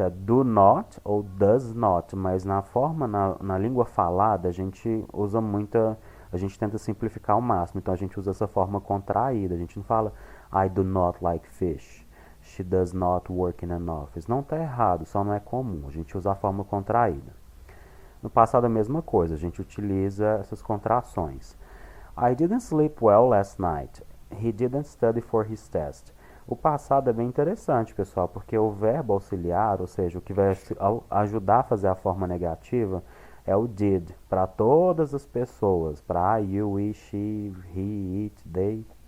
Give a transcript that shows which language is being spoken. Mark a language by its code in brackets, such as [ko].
[pt] É do not ou does not, mas na língua falada, a gente usa a gente tenta simplificar ao máximo, então a gente usa essa forma contraída, a gente não fala [en] I do not like fish, she does not work in an office. [pt] Não está errado, só não é comum, a gente usa a forma contraída. No passado a mesma coisa, a gente utiliza essas contrações. [en] I didn't sleep well last night. He didn't study for his test. [pt] O passado é bem interessante, pessoal, porque o verbo auxiliar, ou seja, o que vai ajudar a fazer a forma negativa, é o did, para todas as pessoas, para I, you, we, she, he, it, they.